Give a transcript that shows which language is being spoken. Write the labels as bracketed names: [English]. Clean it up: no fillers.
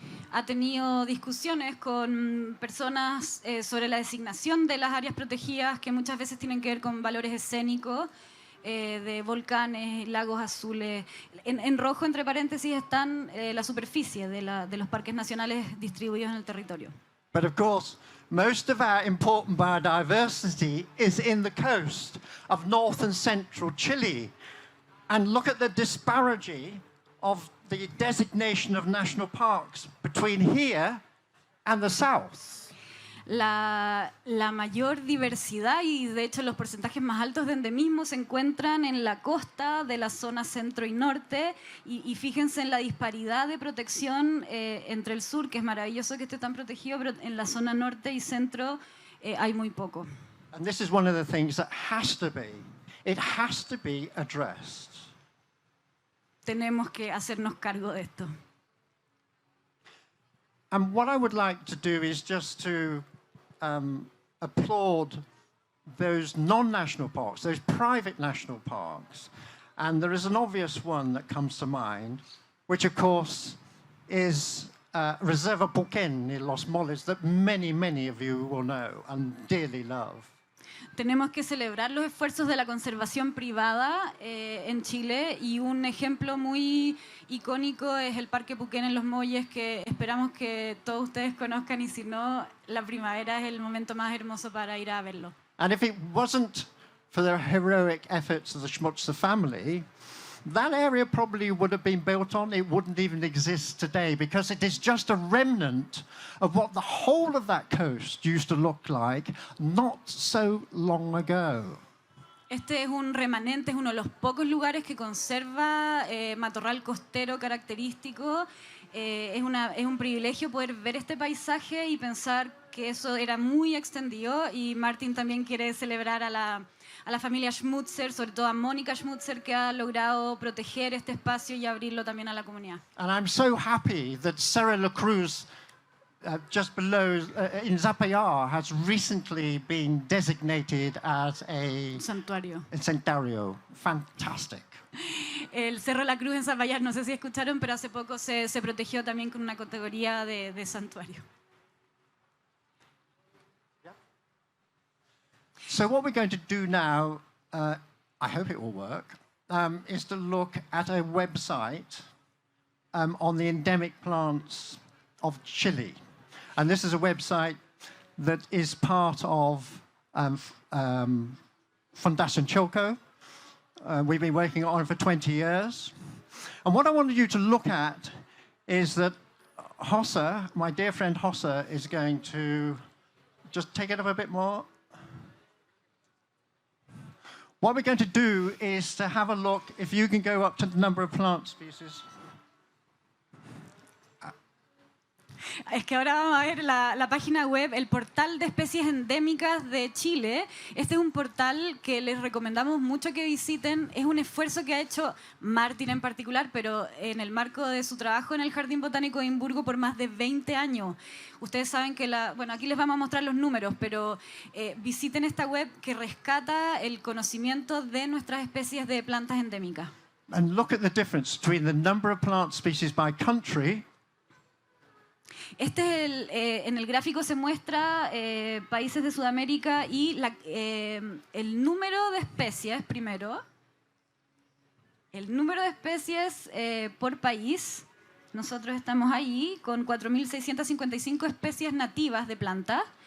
[Spanish] Ha tenido discusiones con personas sobre la designación de las áreas protegidas que muchas veces tienen que ver con valores escénicos de volcanes, lagos azules. En rojo, entre paréntesis, están la superficie de los parques nacionales distribuidos en el territorio. [English] But of course, most of our important biodiversity is in the coast of north and central Chile. And look at the disparity of the designation of national parks between here and the south. [Spanish] La mayor diversidad y de hecho los porcentajes más altos de endemismo se encuentran en la costa de la zona centro y norte y fíjense en la disparidad de protección entre el sur, que es maravilloso que esté tan protegido, pero en la zona norte y centro hay muy poco. [English] And this is one of the things that has to be addressed. [Spanish] Tenemos que hacernos cargo de esto. [English] And what I would like to do is just to applaud those non-national parks, those private national parks. And there is an obvious one that comes to mind, which of course is Reserva Puquén in Los Moles, that many of you will know and dearly love. [Spanish] Tenemos que celebrar los esfuerzos de la conservación privada en Chile y un ejemplo muy icónico es el Parque Puquén en Los Molles, que esperamos que todos ustedes conozcan y si no, la primavera es el momento más hermoso para ir a verlo. [English] And if it wasn't for the heroic efforts of the Schmutzer family, that area probably would have been built on. It wouldn't even exist today because it is just a remnant of what the whole of that coast used to look like not so long ago. [Spanish] Este es un remanente, es uno de los pocos lugares que conserva matorral costero característico. Es un privilegio poder ver este paisaje y pensar que eso era muy extendido y Martin también quiere celebrar a la familia Schmutzer, sobre todo a Mónica Schmutzer, que ha logrado proteger este espacio y abrirlo también a la comunidad. [English] And I'm so happy that Cerro La Cruz, just below in Zapallar, has recently been designated as a [Spanish] Santuario. [English] santuario. Fantastic. [Spanish] El Cerro La Cruz en Zapallar, no sé si escucharon, pero hace poco se protegió también con una categoría de santuario. [English] So what we're going to do now, I hope it will work, is to look at a website on the endemic plants of Chile. And this is a website that is part of Fundación Chilco. We've been working on it for 20 years. And what I wanted you to look at is that Hossa, my dear friend Hossa, is going to just take it up a bit more. What we're going to do is to have a look, if you can go up to the number of plant species. [Spanish] Es que ahora vamos a ver la página web, el portal de especies endémicas de Chile. Este es un portal que les recomendamos mucho que visiten. Es un esfuerzo que ha hecho Martin en particular, pero en el marco de su trabajo en el Jardín Botánico de Edimburgo por más de 20 años. Ustedes saben que bueno, aquí les vamos a mostrar los números, pero visiten esta web que rescata el conocimiento de nuestras especies de plantas endémicas. [English] And look at the difference between the number of plant species by country. [Spanish] Este es en el gráfico se muestra países de Sudamérica y el número de especies primero. El número de especies por país. Nosotros estamos ahí con 4.655 especies nativas de plantas.